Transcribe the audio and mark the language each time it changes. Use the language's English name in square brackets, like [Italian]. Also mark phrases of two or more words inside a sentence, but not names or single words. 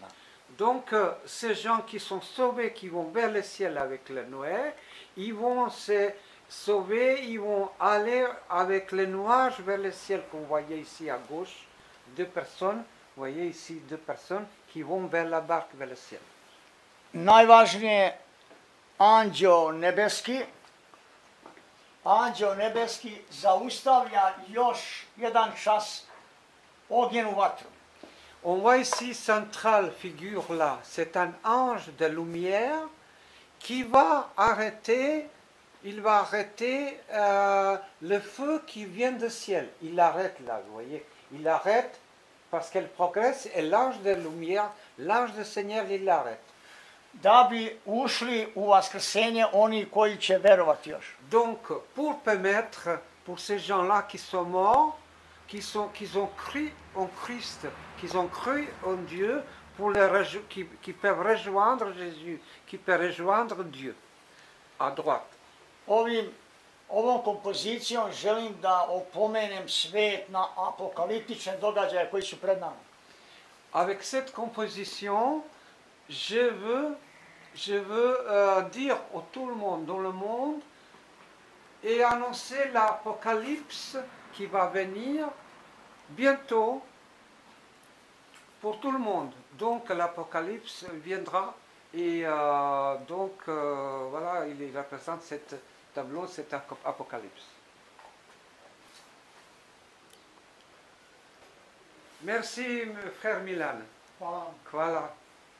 [French] Donc, ces gens qui sont sauvés, qui vont vers le ciel avec le Noé, ils vont se sauver, ils vont aller avec les nuages vers le ciel, comme vous voyez ici à gauche, 2 personnes. Vous voyez ici 2 personnes qui vont vers la barque, vers le ciel. [Serbian] Najvažnije, anđeo nebeski zaustavlja još jedan čas ognjenu vatru. [French] On voit ici centrale figure là, c'est un ange de lumière qui va arrêter, le feu qui vient du ciel. Il arrête là, vous voyez, il arrête parce qu'elle progresse et l'ange de lumière, l'ange du Seigneur, il l'arrête. [Serbian] Da bi ušli u vaskrsenje oni koji će verovati još. [French] Donc, pour permettre, pour ces gens-là qui sont morts, qui ont cru en Christ, qui ont cru en Dieu, qui peuvent rejoindre Jésus, qui peuvent rejoindre Dieu, à droite. [Serbian] Ovom kompozicijom želim da opomenem svet na apokaliptične događaje koji su pred nama. [French] Avec cette composition, je veux dire à tout le monde dans le monde et annoncer l'apocalypse qui va venir bientôt pour tout le monde. Donc l'apocalypse viendra et voilà, il représente cet tableau, cet apocalypse. Merci frère Milan. [Serbian] Hvala. Hvala.